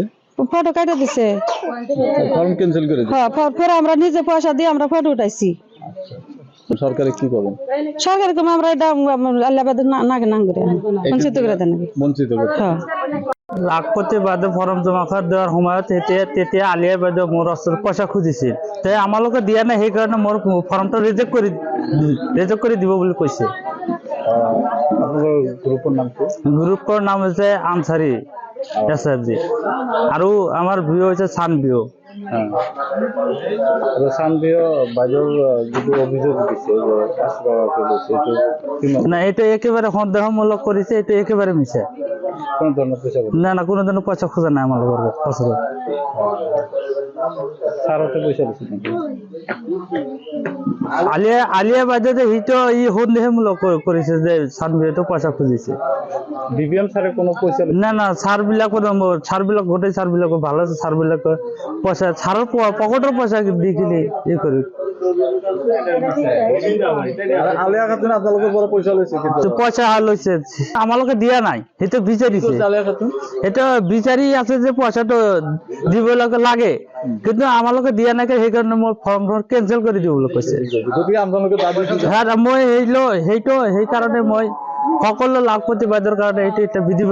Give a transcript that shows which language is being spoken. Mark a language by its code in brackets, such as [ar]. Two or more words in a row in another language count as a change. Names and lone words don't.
[bn] ফটো কাটা দিছে ফর্ম ক্যান্সেল করে দিছে হ্যাঁ ফের আমরা নিজে পয়সা দিয়ে আমরা ফটো উঠাইছি সরকারে কি করবেন সরকার কম আমরা এটা আল্লাহবাদ নাগে নাঙ্গরে বঞ্চিত করে দেন বঞ্চিত করে হ্যাঁ [as] লাখপতি বাদে ফর্ম জমা দেওয়ার সময়ত তেতিয়া আলিয়া বাইদেউ মোৰ ওচৰত পইচা খুজিছিল তে আমালোকে দিয়া নাই সেইকাৰণে মোৰ ফৰ্মটো ৰিজেক্ট কৰি দিব বুলি কৈছে গ্ৰুপৰ নাম হৈছে আনসাৰী এছএফজি আৰু আমাৰ ভিউ হৈছে ছানবিও [bn] না এটা একেবারে সন্দেহমূলক করেছে এটা একেবারে মিছা না না কোনো ধরনের পয়সা খোঁজা নাই আমার আলিয়া বাইদেউ যে হিটো সন্দেহমূলক করেছে যে ছানবিও পয়সা খুঁজিছে বিপিএম স্যারের কোনো পয়সা [as] না না ছাৰবিলাক গোটেই ছাৰবিলাক ভালো আছে ছাৰবিলাক পয়সা ছাৰৰ পকেটৰ পয়সা দি কিনে কৰি আলিয়া খাতুন আপোনালোকৰ পৰা পয়সা লৈছে পয়সা লৈছে আমালোকে দিয়া নাই সেইটো বিচাৰিছে সেইটো বিচাৰি আছে যে পয়সাটো দিব লাগে কিন্তু আমালোকে দিয়া নাই সেইকাৰণে মই ফৰ্মখন কেনচেল কৰি দিব বুলি কৈছে মই সেইকাৰণে মই সকলো লাখপতি বাইদেউৰ কাৰণে এইটো এটা বিধি